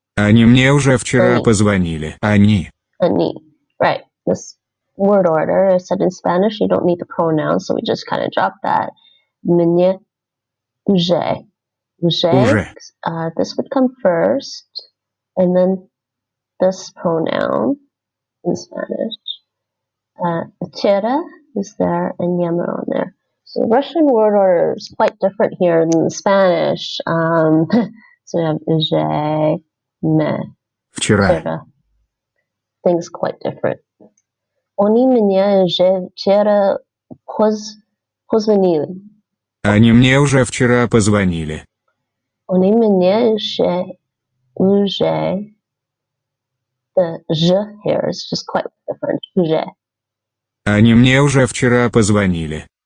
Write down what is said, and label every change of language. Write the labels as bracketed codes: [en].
[ru] Они мне уже вчера позвонили. Они. [en] Right. This word order, I said in Spanish, you don't need the pronoun, so we just kind of drop that. [ru] Мне уже. Уже. [en] This would come first, and then this pronoun in Spanish. Вчера is there, and llamero there. So the Russian word order is quite different here than the Spanish. So we have уже, me, [ru] Вчера. [en] Things quite different. [ru] Они меня уже вчера позвонили. Они мне уже вчера позвонили. Они меня уже. [en] The ж here is just quite different. [ru] Уже. Они мне уже вчера позвонили.